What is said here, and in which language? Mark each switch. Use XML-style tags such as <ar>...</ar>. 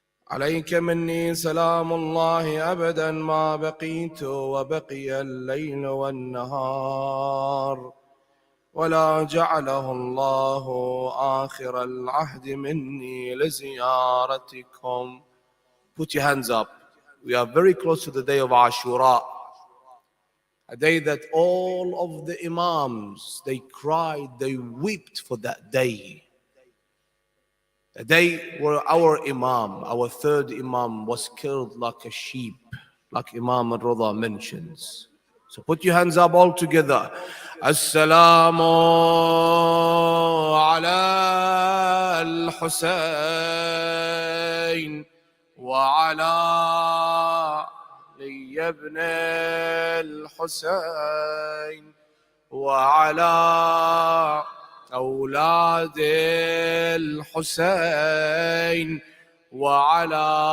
<ar>عليك مني سلام الله أبدا ما بقيت وبقي الليل والنهار ولا جعله الله آخر العهد مني لزيارتكم.</ar> <en>Put your hands up. We are very close to the day of Ashura, a day that all of the Imams, they cried, they wept for that day. A day where our Imam, our third Imam, was killed like a sheep, like Imam al-Rida mentions. So put your hands up all together.</en> <ar>Assalamu ala al-Husayn وعلى علي بن الحسين وعلى أولاد الحسين وعلى</ar>